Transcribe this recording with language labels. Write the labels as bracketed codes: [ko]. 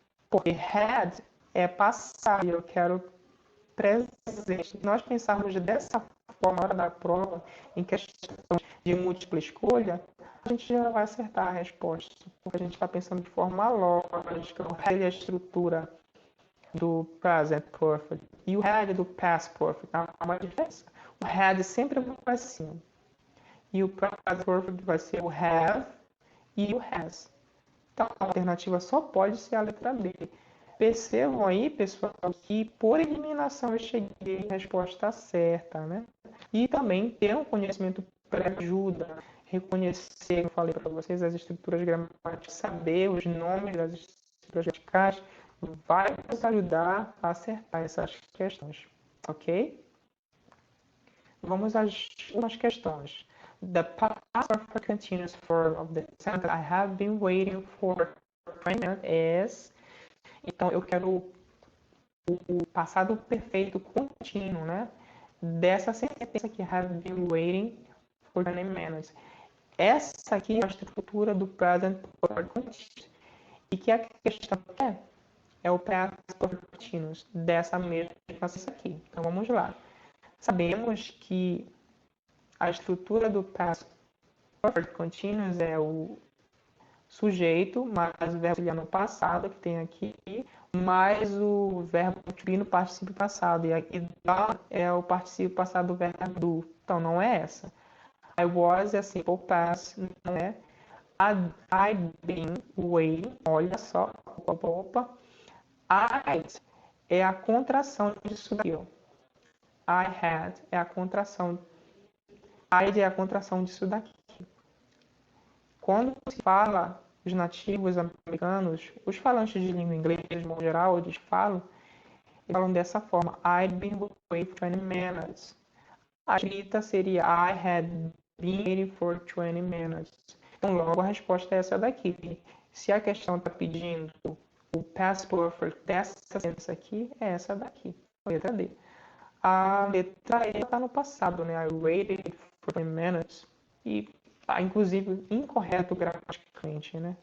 [pt] Porque had é passado, eu quero presente. Se nós pensarmos dessa forma na hora da prova, em questão de múltipla escolha, a gente já vai acertar a resposta, porque a gente está pensando de forma lógica. O had é a estrutura do present perfect e o had do past perfect. Há uma diferença. O had sempre vai assim, e o present perfect vai ser o have e o has. Então, a alternativa só pode ser a letra B. Percebam aí, pessoal, que por eliminação eu cheguei à resposta certa, né? E também ter um conhecimento prévio ajuda, reconhecer, como eu falei para vocês, as estruturas gramaticais, saber os nomes das estruturas gramaticais, vai nos ajudar a acertar essas questões, ok? Vamos às últimas questões. [en] The past perfect continuous form of the sentence I have been waiting for is. [pt] Então, eu quero o passado perfeito contínuo, né? Dessa sentença que [en] have been waiting for 20 minutes. [pt] Essa aqui é a estrutura do present perfect continuous. E que a questão é o past perfect continuous dessa mesma sentença aqui. Então vamos lá. Sabemos que a estrutura do past perfect continuous é o sujeito mais o verbo auxiliar no passado, que tem aqui, mais o verbo to be no particípio passado. E aqui é o particípio passado do verbo do. Então não é essa. [en] I was [pt] é simple past, não é. [en] I'd been waiting, [pt] olha só, opa. I'd é a contração disso daqui, ó. [en] I had [pt] é a contração. I'd é a contração disso daqui. Quando se fala os nativos americanos, os falantes de língua inglesa, de modo geral, eles falam dessa forma. [en] I'd been waiting for 20 minutes. [pt] A escrita seria [en] I had been waiting for 20 minutes. [pt] Então, logo, a resposta é essa daqui. Se a questão está pedindo o past perfect dessa sentença aqui, é essa daqui, a letra D. A letra E está no passado, né? [en] I waited for 20 minutes. [pt] E inclusive incorreto gramaticalmente, né?